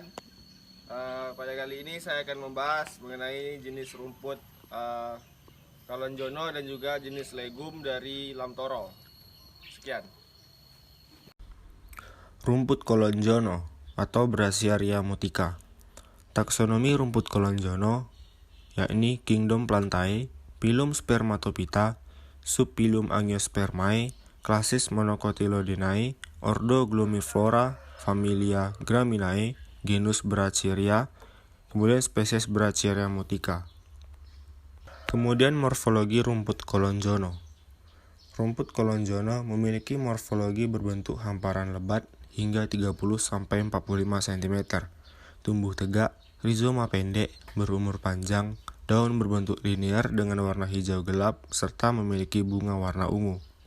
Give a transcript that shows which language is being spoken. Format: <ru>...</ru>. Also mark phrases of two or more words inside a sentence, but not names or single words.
<id>Pada kali ini saya akan membahas mengenai jenis rumput kalonjono dan juga jenis legum dari lamtoro. Sekian. Rumput kolonjono atau Brachiaria mutica. Taksonomi rumput kolonjono yakni Kingdom Plantae, Phylum Spermatophyta, Subphylum Angiospermae, klasis Monocotylodonae, Ordo Glomiflora, familia Graminae, genus Brachiaria, kemudian spesies Brachiaria mutica. Kemudian morfologi rumput kolonjono. Rumput kolonjono memiliki morfologi berbentuk hamparan lebat hingga 30-45 cm, tumbuh tegak, rizoma pendek, berumur panjang, daun berbentuk linear dengan warna hijau gelap, serta memiliki bunga warna ungu.</id>